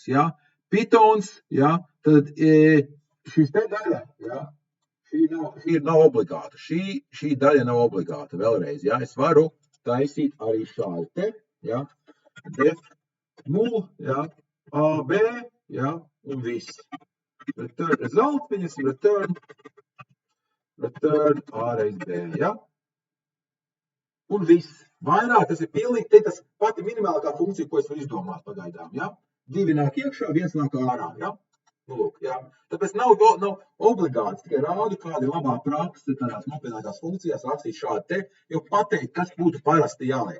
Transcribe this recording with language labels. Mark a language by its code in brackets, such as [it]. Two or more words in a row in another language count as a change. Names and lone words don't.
[lv] Ja? Pythons, ja? Tad šis te daļa, ja? Šī nav obligāta. Šī daļa nav obligāta vēlreiz. Ja? Es varu taisīt arī šādi te, ja? Def mul, ja? AB, ja? Un viss. [en] Return result, [lv] viņasim return A reiz B, ja? Un viss. Vairāk tas ir pilnīgi, tas pati minimālākā funkcija, ko es varu izdomāt pagaidām, ja? 2 nāk iekšā, 1 nāk ārā, ja? Lūk, ja? Tāpēc nav obligāts, tikai rādu, kāda ir labā praksa tādās nopietnākās funkcijās rakstīt šādi te, jo pateikt, kas būtu parasti jāliek.